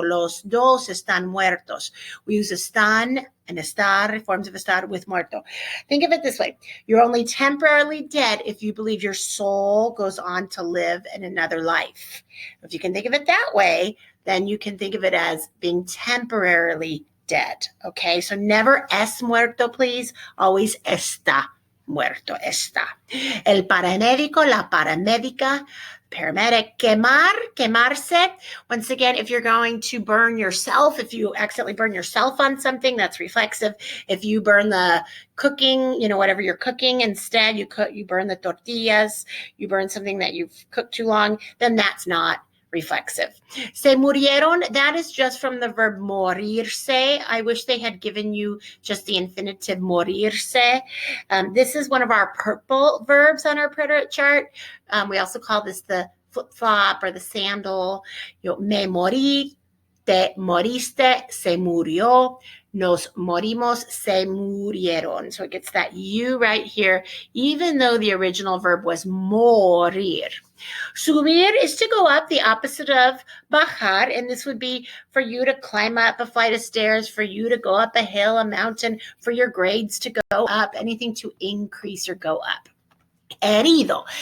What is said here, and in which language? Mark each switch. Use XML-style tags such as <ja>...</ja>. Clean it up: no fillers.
<es>Los dos están muertos.</es> <en>We use están and estar, forms of estar with muerto. Think of it this way. You're only temporarily dead if you believe your soul goes on to live in another life. If you can think of it that way, then you can think of it as being temporarily dead. Okay, so never</en> <es>es muerto,</es> <en>please.</en> <es>Always está muerto, está. El paramédico, la paramédica, paramedic, quemarse.</es> <en>Once again, if you're going to burn yourself, if you accidentally burn yourself on something, that's reflexive. If you burn the cooking, whatever you're cooking, instead you burn the tortillas, you burn something that you've cooked too long, then that's not reflexive.</en> <es>Se murieron,</es> <en>that is just from the verb morirse. I wish they had given you just the infinitive morirse. This is one of our purple verbs on our preterite chart. We also call this the flip-flop or the sandal.</en> <es>Me morí, te moriste, se murió, nos morimos, se murieron.</es> <en>So it gets that U right here, even though the original verb was morir. Subir is to go up, the opposite of bajar, and this would be for you to climb up a flight of stairs, for you to go up a hill, a mountain, for your grades to go up, anything to increase or go up. Herido.</en>